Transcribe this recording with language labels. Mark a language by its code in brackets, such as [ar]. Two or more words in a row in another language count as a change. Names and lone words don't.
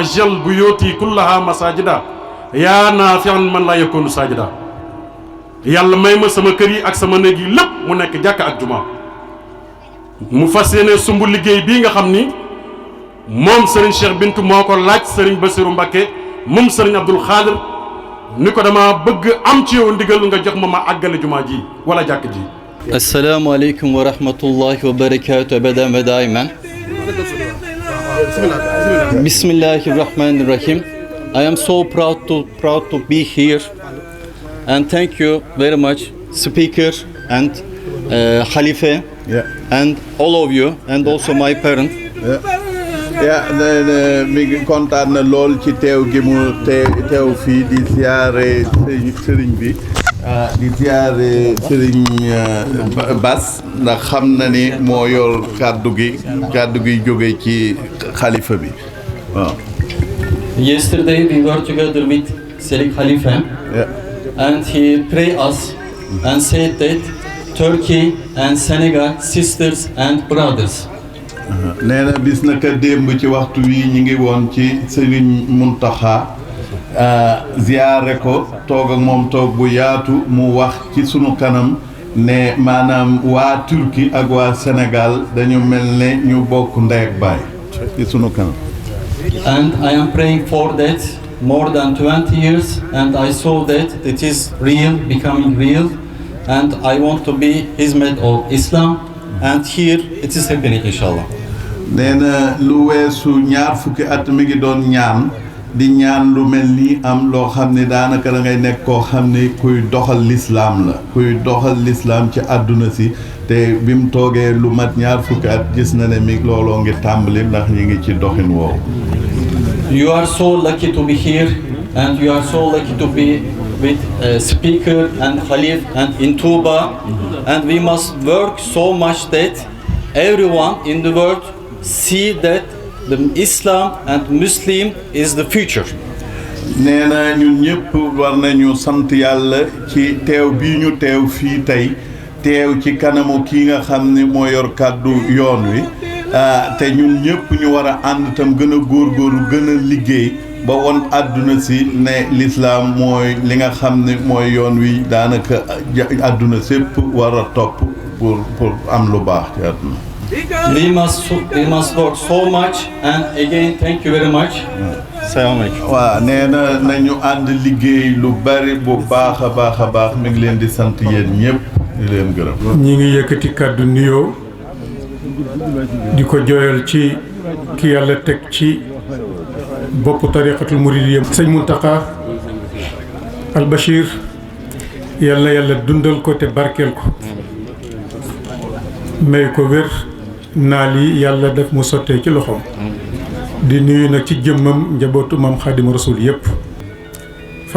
[ar] واجعل بيوتي كلها مساجد يا نافعا من لا يكون ساجدا [wo] yàlla may ma sama kër yi ak sama néeg yi lépp mu nekk jàkk ak jumaa mu fas yéene sumb liggéey bii nga xam ni moom Serigne Cheikh Bintou moo ko laaj Serigne Bassirou Mbacké moom Serigne Abdoul Khadir ni ko dama bëgg am ci yow ndigal nga jox ma àggale jumaa ji wala jàkk ji. [ar] السلام عليكم ورحمة الله وبركاته أبدا ودائما. بسم الله الرحمن الرحيم. [en] I am so proud to be here and thank you very much speaker and Khalifa and all of you and also my parents. [wo] Mi ngi kontaan na lool ci teew gi mu teew fii di ziare sëriñ bi di ziare sëriñ Bass ndax xam na ni moo yor kàddu gi jóge ci xalifa bi waaw. [en] Yesterday we were together with Serik Khalifa and he prayed us and said that Turkey and Senegal sisters and brothers. [wo] nee na bis naka démb ci waxtu wi ñi ngi woon ci Serigne Mountakha ziyaare ko toog ak moom toog bu yaatu mu wax ci sunu kanam ne maanaam waa Turquie ak waa Sénégal dañu mel ne ñu bokk ndey ak baay ci sunu kanam. [en] And I am praying for that more than 20 years and I saw that it is real, becoming real and I want to be hizmet of Islam and here it is happening inshallah. [wo] nee na lu weesu ñaar fukki at mi ngi doon ñaan di ñaan lu mel nii am loo xam ne daanaka da ngay nekk koo xam ne kuy doxal lislaam la kuy doxal lislaam ci àdduna si te bi mu toogee lu mat ñaar fukki at gis na ne mi looloo ngi tàmbali ndax ñi ngi ci doxin woowu. [en] You are so lucky to be here and you are so lucky to be with speaker and Khalif and in Touba and we must work so much that everyone in the world see that the Islam and Muslim is the future. [wo] nee na ñun ñëpp war nañu sant yàlla ci teew bii ñu teew fii tey teew ci kanamu kii nga xam ne moo yor kàddu yoon wi te ñun ñëpp ñu war a ànd tam gën a góorgóorlu gën a liggéey ba won àdduna si ne l'islam mooy li nga xam ne mooy yoon wi daanaka àdduna sépp war a topp pour am lu baax ci àdduna. [en] We must work so much and again thank you very much. [wo] Salaamaaleykum. waaw nee na nañu ànd liggéey lu bari bu baax a baax mi ngi leen di sant yéen ñëpp di leen gërëm. ñi ngi yëkkati kàddu nuyoo di ko jooyal ci ki yàlla teg ci boppu [ar] طريقة المريدية [wo] sëñ Mountakha Al Bachir yàlla dundal ko te barkeel ko may ko wér naal yi yàlla def mu sottee ci loxoom di nuyu nag ci jëmmam njabootu maam Xaadimu Rasuul yépp fa